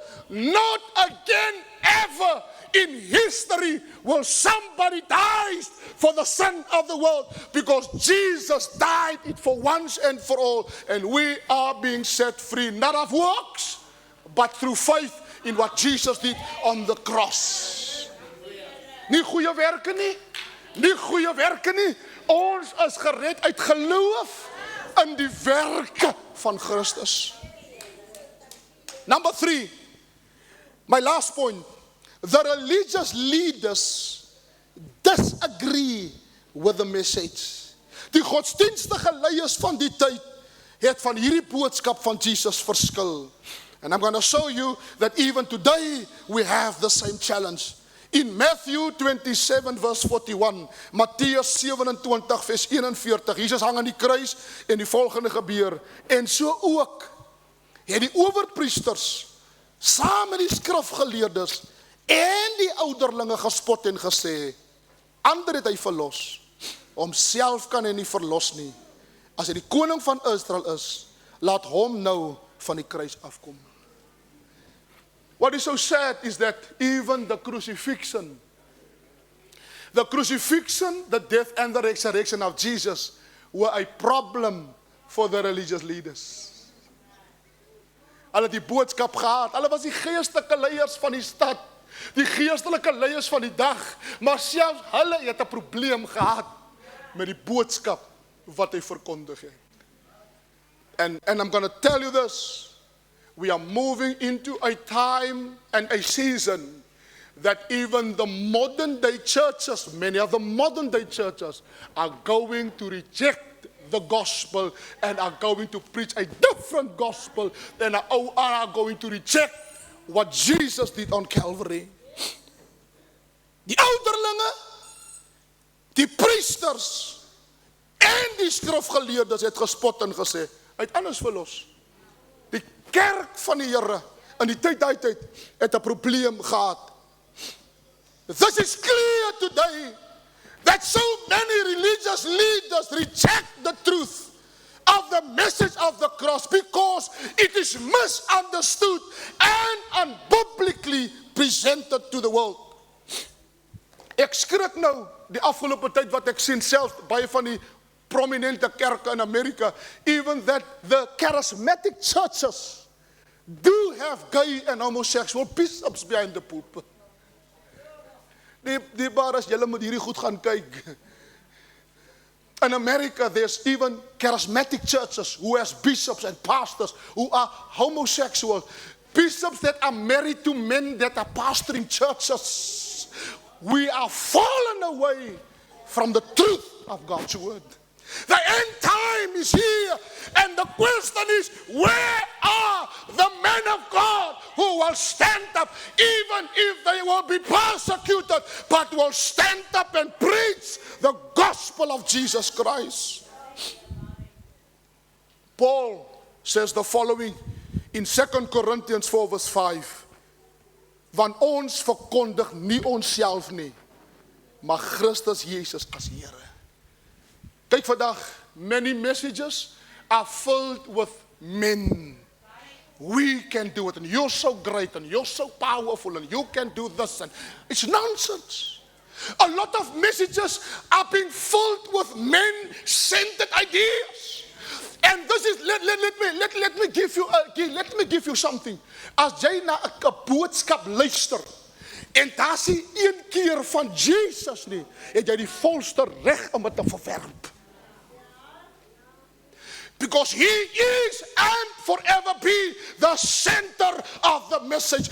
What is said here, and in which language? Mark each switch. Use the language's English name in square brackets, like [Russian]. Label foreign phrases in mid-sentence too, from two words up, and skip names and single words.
[English] Not again ever in history will somebody die for the sin of the world, because Jesus died it for once and for all, and we are being set free, not of works, but through faith in what Jesus did on the cross. [Afrikaans] Nie goeie werke nie. Nie goeie werke nie. Ons is gered uit geloof in die werke van Christus. [English] Number 3, my last point. The religious leaders disagree with the message. [Afrikaans] Die godsdienstige leiers van die tyd het van hierdie boodskap van Jesus verskil. [English] And I'm going to show you that even today we have the same challenge. In Matthew 27 verse 41, [Afrikaans] Matteus 27 vers 41, Jesus hang aan die kruis en die volgende gebeur. En so ook het die owerpriesters saam met die skrifgeleerdes en die ouderlinge gespot en gesê, ander het hy verlos, homself kan hy nie verlos nie. As hy die koning van Israel is, laat hom nou van die kruis afkom. [English] What is so sad is that even the crucifixion, the death and the resurrection of Jesus were a problem for the religious leaders. [Afrikaans] Hulle het die boodskap gehad, hulle was die geestelike leiers van die stad, die geestelike leiers van die dag, maar selfs hulle het 'n probleem gehad met die boodskap wat hy verkondig het. [English] And I'm going to tell you this, we are moving into a time and a season that even the modern day churches, many of the modern day churches are going to reject the gospel and are going to preach a different gospel and are going to reject what Jesus did on Calvary. [Afrikaans] Die ouderlinge, die priesters en die skrifgeleerdes het gespot en gesê, hy het anders verlos. Die kerk van die Here in die tyd het 'n probleem gehad. [English] This is clear today that so many religious leaders reject the truth of the message of the cross because it is misunderstood and unbiblically presented to the world. [Afrikaans] Ek skrik nou die afgelope tyd wat ek sien self baie van die prominente kerke in Amerika, [English] even that the charismatic churches do have gay and homosexual bishops behind the pulpit. [Afrikaans] Die bar as julle moet hierdie goed gaan kyk. [English] In America, there's even charismatic churches who has bishops and pastors who are homosexual. bishops that are married to men that are pastoring churches. We are fallen away from the truth of God's word. The end time is here, and the question is, where are the men of God who will stand up, even if they will be persecuted, but will stand up and preach the gospel of Jesus Christ? Paul says the following in 2 Corinthians 4 verse 5. [Afrikaans] Want ons verkondig nie onsself nie, maar Christus Jesus as Here. Kyk vandag, [English] many messages are filled with men. We can do it, and you're so great, and you're so powerful, and you can do this, and it's nonsense. A lot of messages are being filled with men-centered ideas. And this is, let me give you something. [Afrikaans] As jy na 'n boodskap luister, en daar is nie een keer van Jesus nie, het jy die volste reg om dit te verwerp. [English] Because he is and forever be the center of the message.